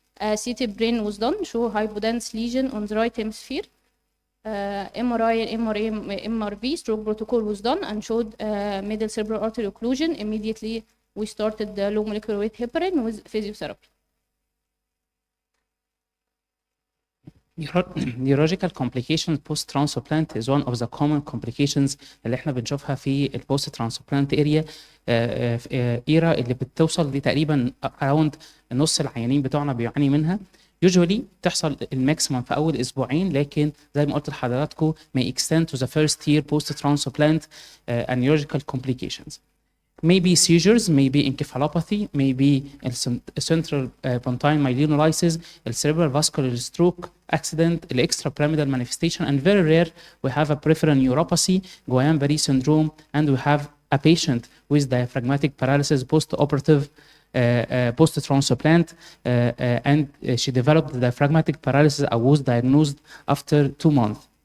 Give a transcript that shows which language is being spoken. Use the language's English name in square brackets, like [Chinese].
[English] CT brain was done, show hypodense lesion on the right hemisphere. MRI and MRV stroke protocol was done and showed middle cerebral artery occlusion. Immediately, we started the low molecular weight heparin with physiotherapy. Neurological complications post transplant is one of the common complications [Arabic] اللي احنا بنشوفها في [English] البوست ترانسبلانت [Arabic] اريا ايرا اللي بتوصل لتقريبا [English] around [Arabic] نص العيانين بتوعنا بيعاني منها. [English] usually [Arabic] بتحصل الماكسيمم في اول اسبوعين، لكن زي ما قلت لحضراتكم [English] may extend to the first year post transplant and neurological complications. Maybe seizures, maybe encephalopathy, maybe central pontine myelinolysis, cerebral vascular stroke accident, extrapyramidal manifestation, and very rare we have a peripheral neuropathy, Guillain-Barré syndrome, and we have a patient with diaphragmatic paralysis post-operative post-transplant, and she developed diaphragmatic paralysis and was diagnosed after 2 months.